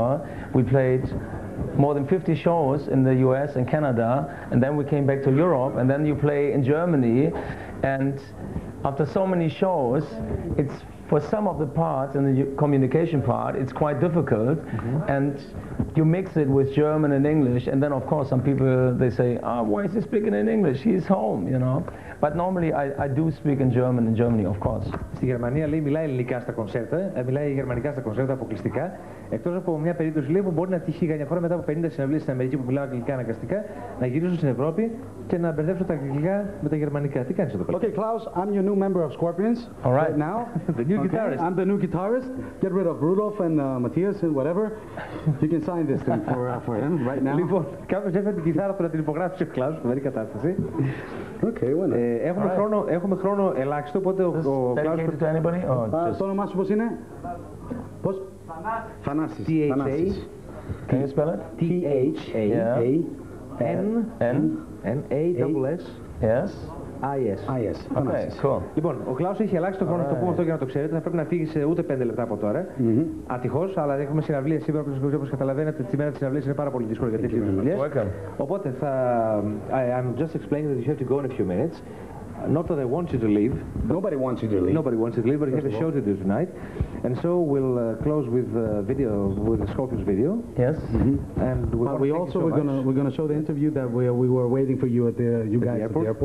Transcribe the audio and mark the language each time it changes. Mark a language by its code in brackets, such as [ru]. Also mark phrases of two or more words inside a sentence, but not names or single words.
[en] We played more than 50 shows in the US and Canada, and then we came back to Europe, and then you play in Germany, and after so many shows, it's for some of the parts in the communication part, it's quite difficult, and you mix it with German and English, and then of course some people, they say, why is he speaking in English? He's home, you know. But normally I do speak in German in Germany, of course. [el] Στη Γερμανία, λέει, μιλάει ελληνικά στα κονσέρτα, μιλάει γερμανικά στα κονσέρτα αποκλειστικά. Εκτός από μια περίπτωση, λέει, που μπορεί να τύχει καμιά φορά μετά από 50 συναυλίες στην Αμερική που μιλάω αγγλικά αναγκαστικά, να γυρίσω στην Ευρώπη και να μπερδέψω τα αγγλικά με τα γερμανικά. Τι κάνεις εδώ πέρα? [en] Okay, Klaus, I'm your new member of Scorpions. All right. Now. The new guitarist. I'm the new guitarist. Get rid of Rudolph and Matthias and whatever. You can sign this thing for him right now. [el] Λοιπόν, κάποιος έφερε την κιθάρα του να την υπογράψει ο Klaus, φοβερή κατάσταση. [en] Okay, well, [el] Έχουμε χρόνο ελάχιστο, οπότε ο Klaus... [en] Dedicated to anybody? Or just... [el] Το όνομά σου πώς είναι? Πώς? Θανάσης. Θανάσης. [en] Can you spell it? T-H-A-N-N-A-S-S. Yes. I-S. Okay, cool. [el] Λοιπόν, ο Klaus έχει ελάχιστο χρόνο, να το πούμε αυτό για να το ξέρετε. Θα πρέπει να φύγει σε ούτε 5 λεπτά από τώρα. Ατυχώς, αλλά έχουμε συναυλίες σήμερα, όπως καταλαβαίνετε, τη μέρα της συναυλίας είναι πάρα πολύ δύσκολο για τέτοιες δουλειές. [en] Οπότε I'm just explaining that you have to go in a few minutes. Not that I want you to leave. Nobody wants you to leave. Nobody wants you to leave, but you have a show to do tonight. And so we'll close with with the Scorpions video. Yes. And we're gonna show the interview that we were waiting for you at the airport.